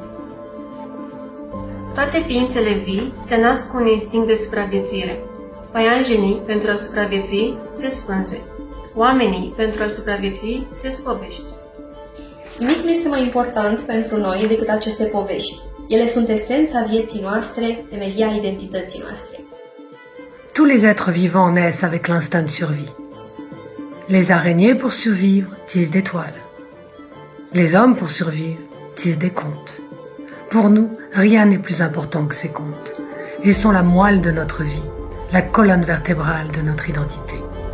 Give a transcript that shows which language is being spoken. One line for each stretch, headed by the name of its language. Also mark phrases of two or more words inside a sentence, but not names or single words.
Romanian: Toate ființele vii se nasc cu un instinct de supraviețuire. Paianjenii, pentru a supraviețui, țes pânze. Oamenii, pentru a supraviețui, țes povești. Nimic nu este mai important pentru noi decât aceste povești. Ele sunt esența vieții noastre, temelia identității noastre.
French: Tous les êtres vivants naissent avec l'instinct de survie. Les araignées, pour survivre, tissent des toiles. Les hommes, pour survivre, tissent des contes. Pour nous, rien n'est plus important que ces contes. Ils sont la moelle de notre vie, la colonne vertébrale de notre identité.